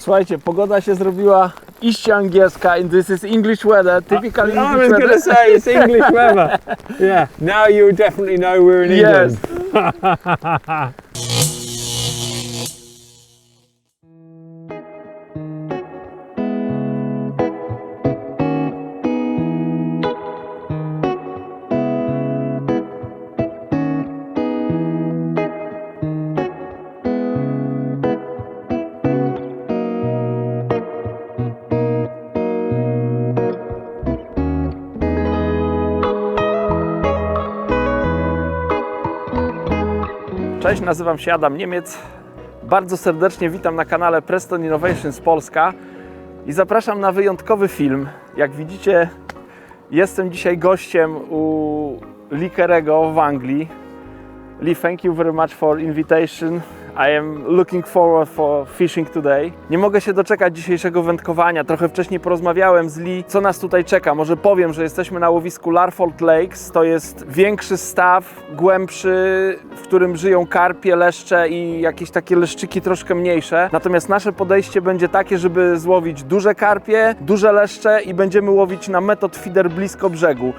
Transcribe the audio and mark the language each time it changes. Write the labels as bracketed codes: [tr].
[pl] Słuchajcie, pogoda się zrobiła iście angielska [en] and this is English weather, typical I English was weather. going to say it's English weather. Yeah, now you definitely know we're in England. Yes. [pl] Cześć, nazywam się Adam Niemiec. Bardzo serdecznie witam na kanale Preston Innovations Polska i zapraszam na wyjątkowy film. Jak widzicie, jestem dzisiaj gościem u Lee Kerry'ego w Anglii. [en] Lee, thank you very much for invitation. I am looking forward for fishing today. [pl] Nie mogę się doczekać dzisiejszego wędkowania. Trochę wcześniej porozmawiałem z Lee, co nas tutaj czeka. Może powiem, że jesteśmy na łowisku Larfold Lakes. To jest większy staw, głębszy, w którym żyją karpie, leszcze i jakieś takie leszczyki troszkę mniejsze. Natomiast nasze podejście będzie takie, żeby złowić duże karpie, duże leszcze i będziemy łowić na metod feeder blisko brzegu.